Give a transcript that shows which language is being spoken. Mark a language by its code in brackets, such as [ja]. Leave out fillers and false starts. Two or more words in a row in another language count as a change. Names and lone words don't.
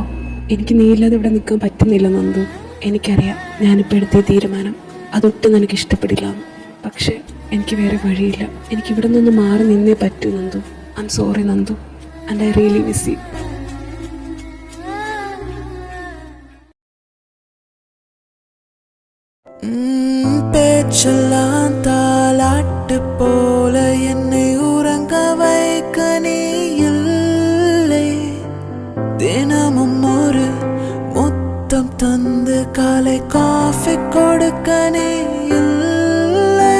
[ml] എനിക്ക് നീയില്ലാതെ ഇവിടെ നിൽക്കാൻ പറ്റുന്നില്ല നന്ദു. എനിക്കറിയാം ഞാനിപ്പോൾ എടുത്ത തീരുമാനം അതൊട്ടും നിനക്ക് ഇഷ്ടപ്പെടില്ല. പക്ഷെ എനിക്ക് വേറെ വഴിയില്ല. എനിക്കിവിടെ നിന്ന് മാറി നിന്നേ പറ്റൂ നന്ദു. [en] I am sorry Nandu, and I really miss you. [ta] பேச்செல்லாம் தாலாட்டு போல என்னை உறங்க வைக்க நீ இல்லை. தினமும் ஒரு முத்தம் தந்து காலை காஃபி கொடுக்க நீ இல்லை.